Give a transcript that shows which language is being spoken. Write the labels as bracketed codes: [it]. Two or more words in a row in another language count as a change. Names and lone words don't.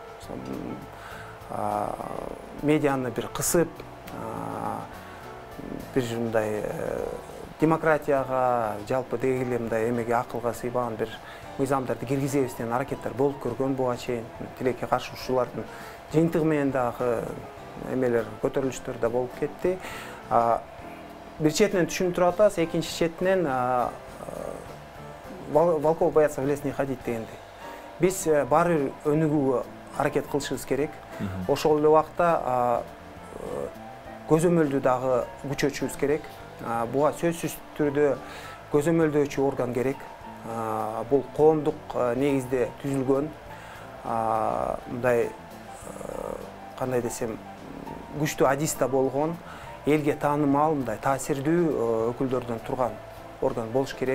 [ky] Медианы бир кысып, бир мындай демократияга, жалпы дегеле мындай эмеге акылга сыйбаган бир мыйзамдарды киргизебиз деген аракеттер болуп көргөн буга чейин. Тилекке каршы ушулардын жыйынтыгы менен дагы эмелер көтөрүлүштөр да болуп кетти. Бир четинен түшүнүп туруп атабыз, экинчи четинен [ru] волков боятся в лес не ходить [ky] дегендей. Биз баары өнүгүүгө аракет кылышыбыз керек. Ошол эле убакта көзөмөлдү дагы күчөтүшүбүз керек. Буга сөзсүз түрдө көзөмөлдөөчү орган керек. Бул коомдук негизде түзүлгөн, мындай кандай десем, күчтүү адиста болгон, элге таанымал, мындай таасирдүү өкүлдөрдөн турган орган болуш керек.